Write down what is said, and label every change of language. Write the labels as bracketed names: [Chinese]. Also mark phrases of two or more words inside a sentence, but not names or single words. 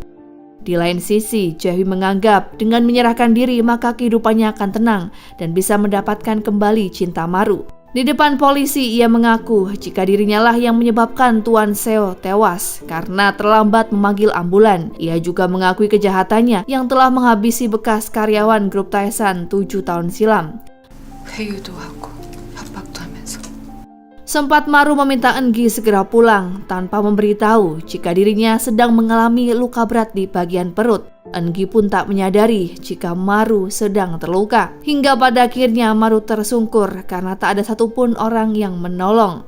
[Indonesian] Di lain sisi, Jae-hui menganggap dengan menyerahkan diri maka kehidupannya akan tenang dan bisa mendapatkan kembali cinta Maru. Di depan polisi, ia mengaku jika dirinya lah yang menyebabkan Tuan Seo tewas karena terlambat memanggil ambulan. Ia juga mengakui kejahatannya yang telah menghabisi bekas karyawan grup Tae-san 7 tahun silam. [Korean] 회유도 하고 협박도 하면서. [Indonesian] Sempat Maru meminta Eun-gi segera pulang tanpa memberitahu jika dirinya sedang mengalami luka berat di bagian perut. Eun-gi pun tak menyadari jika Maru sedang terluka. Hingga pada akhirnya Maru tersungkur karena tak ada satupun orang yang menolong.